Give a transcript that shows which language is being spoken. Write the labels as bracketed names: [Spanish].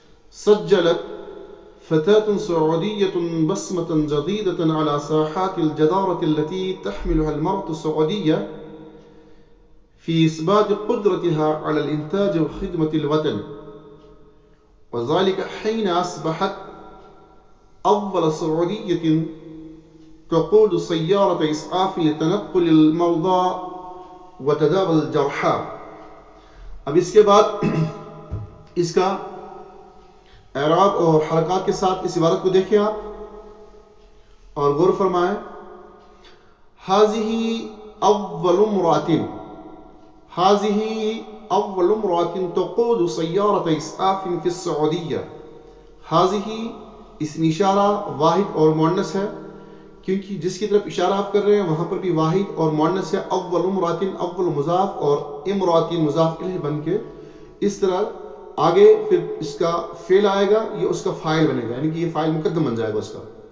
[Arabic] سجلت فتاة سعودية بسمة جديدة على ساحات الجدارة التي تحملها المرأة السعودية في إثبات قدرتها على الإنتاج وخدمة الوطن، وذلك حين أصبحت أول سعودية تقود سيارة إسعاف لتنقل المرضى وتداوى الجرحى. [Urdu] اب اس کے بعد اس کا اعراب اور حرکات کے ساتھ اس عبارت کو دیکھیں آپ اور غور فرمائیں. [Arabic] هذه أول امرأة، هذه أول امرأة تقود سيارة إسعاف في السعودية. [Urdu] هذه اسم اشارہ واحد اور مؤنث ہے، کیونکہ جس کی طرف اشارہ آپ کر رہے ہیں وہاں پر بھی واحد اور مؤنث ہے. اول امراتن، اول مضاف اور امراتن مضاف الیہ بن کے اس طرح آگے پھر اس کا فعل آئے گا، یہ اس کا فاعل بنے گا، یعنی کہ یہ فاعل مقدم بن جائے گا اس کا.